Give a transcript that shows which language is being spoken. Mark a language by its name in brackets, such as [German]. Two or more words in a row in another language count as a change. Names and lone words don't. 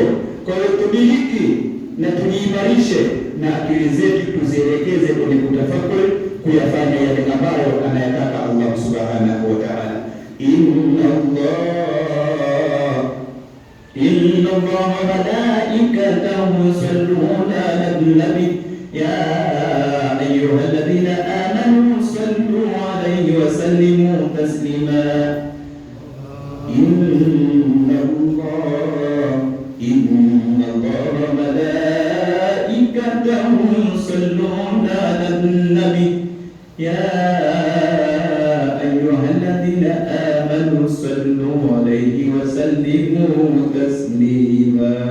[Swahili] Kwa hiyo tudiliki na tujiimarishe na akili zetu tuzielekeze kwenye kutafakuri, kuyafanya yale ambayo anayataka Allah [Arabic] سبحانه وتعالى. إن الله وملائكته يصلون على النبي يا أيها الذين آمنوا صلوا عليه وسلموا تسليما. إن الله وملائكته يصلون على النبي يا أيها الذين آمنوا صلوا عليه وسلموا تسليما.